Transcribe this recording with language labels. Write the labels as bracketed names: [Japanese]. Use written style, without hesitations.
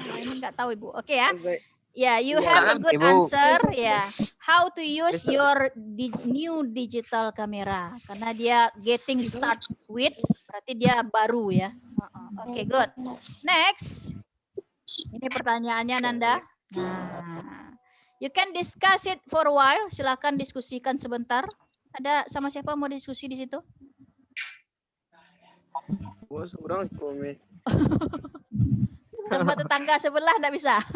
[Indonesian] Ini nggak tahu Ibu. Oke ya. Ya, [English] you have a good [Indonesian] Ibu. [English] answer ya. How to use your new digital camera [Indonesian] karena dia [English] getting start with [Indonesian] berarti dia baru ya. [English] Oke, good. Next. [Indonesian] Ini pertanyaannya Nanda. [English] Nah, you can discuss it for a while. [Indonesian] Silakan diskusikan sebentar. Ada sama siapa mau diskusi di situ? Gua seberang sih, Miss. Sama tetangga sebelah enggak bisa.